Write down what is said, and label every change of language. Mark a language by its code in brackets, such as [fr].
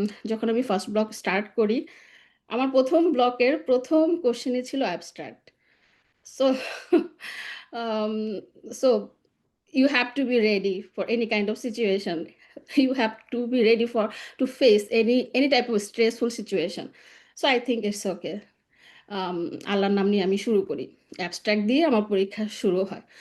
[bn] যখন আমি first block start করি, আমার প্রথম ব্লকের প্রথম কোশ্চেনই ছিল abstract. So [en] um, so you have to be ready for any kind of situation. You have to be ready to face any type of stressful situation. So I think it's okay. [bn] আল্লাহর নাম নিয়ে আমি শুরু করি, abstract দিয়ে আমার পরীক্ষা শুরু হয়।